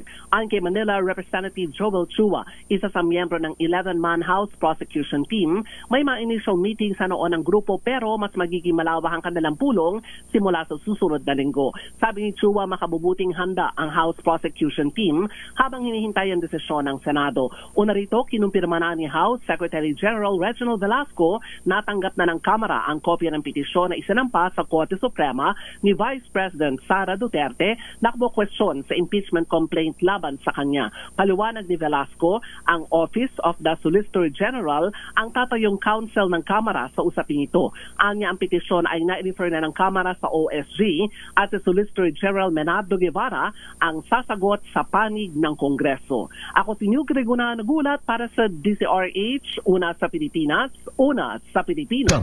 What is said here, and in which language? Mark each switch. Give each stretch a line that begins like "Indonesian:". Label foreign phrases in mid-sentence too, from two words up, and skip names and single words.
Filipino: Ayon kay Manila Representative Joel Chua, isa sa miyembro ng 11-man House Prosecution Team, may mga
English: initial meeting
Filipino: sa noon ng grupo pero mas magiging malawak ang kanilang pulong simula sa susunod na linggo. Sabi ni Chua, makabubuting handa ang House Prosecution Team habang hinihintay ang desisyon ng Senado. Una rito, kinumpirma na ni House Secretary General Reginald Velasco na tanggap na ng Kamara ang kopya ng petisyon na isinampa sa Korte Suprema ni Vice President Sara Duterte na kwestiyon sa impeachment complaint laban sa kanya. Paliwanag ni Velasco, ang Office of the Solicitor General ang tatayong counsel ng Kamara sa usaping ito. Anya ang petisyon ay na-refer na ng Kamara sa OSG at si Solicitor General Menardo Guevara ang sasagot sa panig ng Kongreso. Ako si New Greguna, nagulat para sa DCRH, una sa Pilipinas, una sa Pilipinas.